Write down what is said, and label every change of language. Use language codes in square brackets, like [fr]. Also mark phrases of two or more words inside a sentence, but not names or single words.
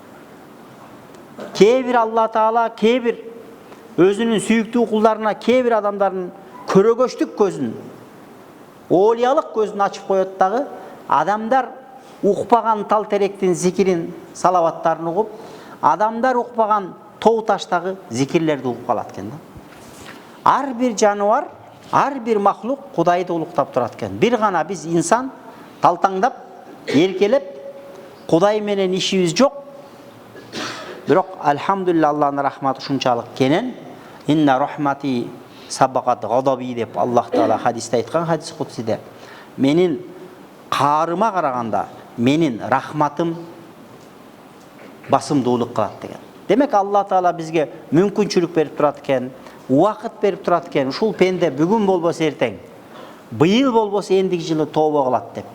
[ky] Кээ бир Алла Таала, кээ бир өзүнүн сүйүктүү кулдарына, кээ бир адамдардын көрөгөчтүк көзүн, оолиялык көзүн ачып коет дагы, адамдар укпаган тал теректин зикирин, салаваттарын угуп, адамдар укпаган тоо таштагы зикирлерди угуп калат экен да. Ар бир жаныбар, ар бир махлук Кудайды улуктап турат экен. Бир гана биз инсан талтаңдап, эркелеп, Кудай менен ишибиз жок. Бирок алхамдулилlah Аллахтын рахматы ушунчалык кенен, [ar] إن رحمتي سبقت غضبي [ky] деп Аллах Таала хадисте айткан, хадис кудсиде. Менин каарыма караганда, менин рахматым басымдуулук кылат деген. Демек Алла Таала бизге мүмкүнчүлүк берип турат экен, убакыт берип турат экен. Ушул пенде бүгүн болбосо эртең, быйыл болбосо эндиги жылы тобо кылат деп.